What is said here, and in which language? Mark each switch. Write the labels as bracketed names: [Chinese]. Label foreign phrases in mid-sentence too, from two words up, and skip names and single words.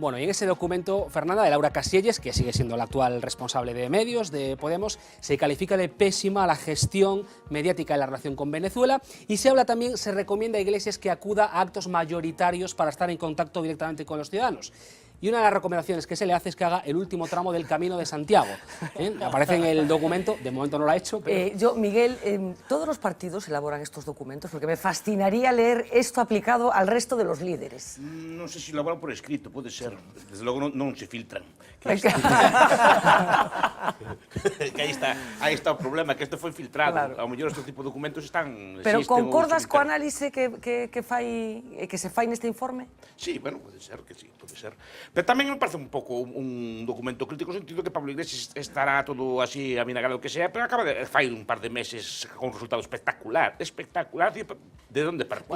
[Spanish] Bueno, y en ese documento, Fernanda, de Laura Casielles, que sigue siendo la actual responsable de medios de Podemos, se califica de pésima la gestión mediática de la relación con Venezuela y se recomienda a Iglesias que acuda a actos mayoritarios para estar en contacto directamente con los ciudadanos. Y una de las recomendaciones que se le hace es que haga el último tramo del Camino de Santiago. Aparece en el documento, de momento no lo ha hecho. Pero... Miguel, ¿todos los partidos elaboran estos documentos? Porque me fascinaría leer esto aplicado al resto de los líderes. [Galician] Non sei se elaboran por escrito, pode ser. Desde logo non se filtran. Que aí está o problema, que isto foi filtrado. Claro. Ao mellor este tipo de documentos están... Pero concordas co análise que se fai neste informe? Sí, bueno, pode ser que sí, pode ser. Pero tamén me parece un pouco un documento crítico, no sentido que Pablo Iglesias estará todo así aminagrado o que sea, pero acaba de fai un par de meses con un resultado espectacular, de onde partía.